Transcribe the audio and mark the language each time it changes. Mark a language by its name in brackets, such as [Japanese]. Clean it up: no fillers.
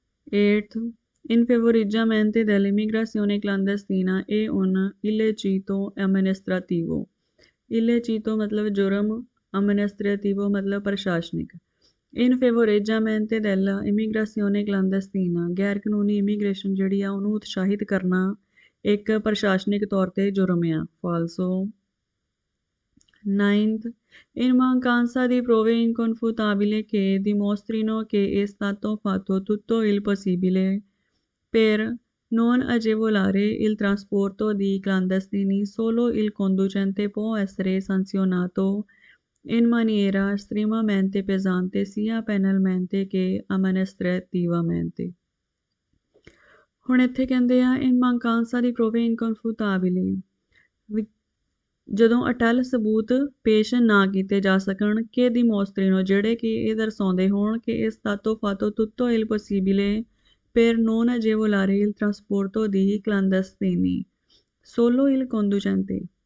[Italian] 8 In favoreggiamento dell'immigrazione clandestina è un illecito amministrativo। [Punjabi] illecito ਮਤਲਬ ਜੁਰਮ, amministrativo ਮਤਲਬ ਪ੍ਰਸ਼ਾਸਨਿਕ। [Italian] In favoreggiamento della immigrazione clandestina, [Punjabi] ਗੈਰ ਕਾਨੂੰਨੀ ਇਮੀਗ੍ਰੇਸ਼ਨ ਜਿਹੜੀ ਆ ਉਹਨੂੰ ਉਤਸ਼ਾਹਿਤ ਕਰਨਾ ਇੱਕ ਪ੍ਰਸ਼ਾਸਨਿਕ ਤੌਰ 'ਤੇ ਜੁਰਮ ਆ। [Italian] ਫਾਲਸੋ। 9 In mancanza di prove inconfutabili che dimostrino che è stato fatto tutto il possibile per non agevolare il trasporto di clandestini, solo il conducente può essere sanzionato in maniera estremamente pesante sia penalmente che amministrativamente। [Punjabi] ਹੁਣ ਇੱਥੇ ਕਹਿੰਦੇ ਆ [Italian] in mancanza di prove inconfutabili, [Punjabi] ਜਦੋਂ ਅਟਲ ਸਬੂਤ ਪੇਸ਼ ਨਾ ਕੀਤੇ ਜਾ ਸਕਣ ਕਿ dimostino, ਜਿਹੜੇ ਕਿ ਇਹ ਦਰਸਾਉਂਦੇ ਹੋਣ ਕਿ ਇਸ [Italian] stato fatto tutto il possibile per non agevolare il trasporto di clandestini, solo il conducente